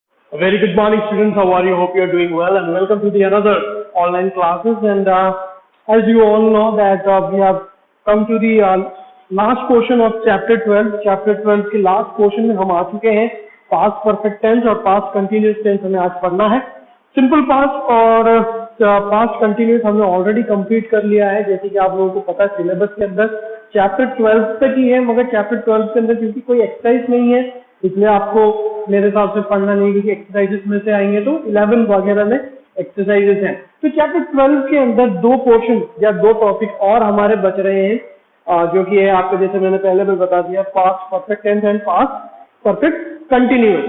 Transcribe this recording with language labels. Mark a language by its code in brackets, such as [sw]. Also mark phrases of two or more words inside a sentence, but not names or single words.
[en] Very good morning, students. How are you? Hope you are doing well, and welcome to the another online classes. And as you all know that we have come to the last portion of chapter 12. [hi] Chapter 12 के [en] last portion [hi] में हम आ चुके हैं. [en] Past perfect tense [hi] और [en] past continuous tense [hi] हमें आज पढ़ना है. [en] Simple past [hi] और [en] past continuous [hi] हमने [en] already complete [hi] कर लिया है. जैसे कि आप लोगों को पता है सिलेबस के अंदर चैप्टर 12 तक ही है, मगर चैप्टर 12 के अंदर क्योंकि कोई एक्सरसाइज नहीं है इसलिए आपको मेरे हिसाब से पढ़ना नहीं, क्योंकि एक्सरसाइजेस में से आएंगे तो 11 वगैरह में एक्सरसाइजेस हैं. तो चैप्टर 12 के अंदर दो पोर्शन या दो टॉपिक और हमारे बच रहे हैं, जो कि है आपको जैसे मैंने पहले भी बता दिया, [en] past perfect tense and past perfect continuous.